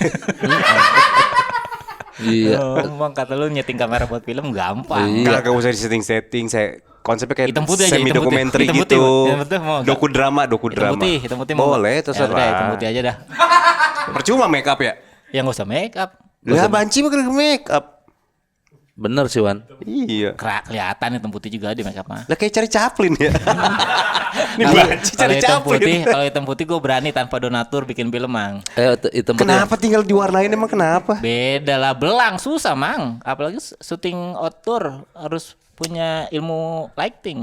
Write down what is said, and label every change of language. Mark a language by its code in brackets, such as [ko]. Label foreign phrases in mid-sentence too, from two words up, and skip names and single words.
[id] Iya. Bang kata lu nyeting kamera buat film gampang. Iya. Gak usah di setting. Saya konsepnya kayak Hitam putih aja, semi hitam putih. dokumenter Hitam putih, gitu. hitam putih mau nggak? Doku drama. Hitam putih mau. Boleh, Ya terserah. udah, hitam putih aja dah. Percuma make up ya? Ya nggak usah make up. Lah banci mah kena make up. Bener sih Wan. Iya. Kelihatan hitam putih juga di make up mah. Lah kayak cari Chaplin ya. Ini banci Kalau cari hitam Chaplin. putih, kalau hitam putih gue berani tanpa donatur bikin film mang. Hitam putih. Kenapa tinggal diwarnain emang kenapa? Beda lah, belang susah mang. Apalagi syuting outdoor harus punya ilmu lighting.